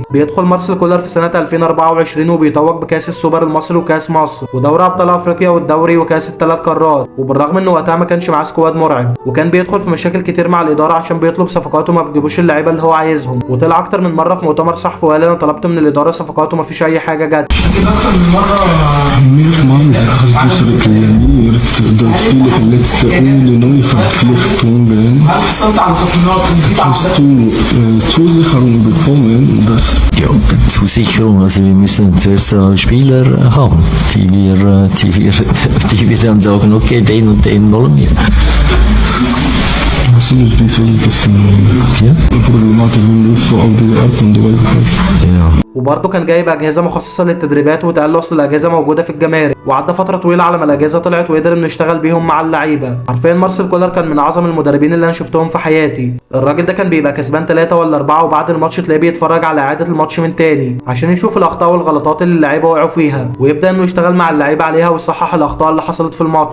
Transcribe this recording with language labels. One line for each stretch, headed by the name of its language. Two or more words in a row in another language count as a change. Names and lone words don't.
Arabic: بيدخل مارسيل كولر في سنه 2024 وبيتوج بكاس السوبر المصري وكاس مصر ودوري ابطال افريقيا والدوري وكاس الثلاث قارات. وبالرغم انه وقتها ما كانش معاه سكواد مرعب، وكان بيدخل في مشاكل كتير مع الاداره عشان بيطلب صفقات وما بيجيبوش اللعيبه اللي هو عايزهم. وطلع اكتر من مره في مؤتمر صحفي وقال انا طلبت من الاداره صفقات وما فيش اي حاجه جت.
German: Verpflichtungen hast du Zusicherung bekommen, dass... Ja, Zusicherung, also wir müssen zuerst Spieler haben, die wir dann sagen, okay, den und den wollen wir. Das ist ein bisschen problematisch, wenn du so auf diese Art und Weise. Ja.
Arabic: وبرضه كان جايب اجهزه مخصصه للتدريبات، واتقال له اصل الاجهزه موجوده في الجمارك. وعدى فتره طويله على ما الاجهزه طلعت وقدر انه يشتغل بيهم مع اللعيبه. حرفيا مارسيل كولر كان من اعظم المدربين اللي انا شفتهم في حياتي. الراجل ده كان بيبقى كسبان 3 ولا 4 وبعد الماتش تلاقيه بيتفرج على اعاده الماتش من تاني عشان يشوف الاخطاء والغلطات اللي اللعيبه وقعوا فيها، ويبدا انه يشتغل مع اللعيبه عليها ويصحح الاخطاء اللي حصلت في الماتش.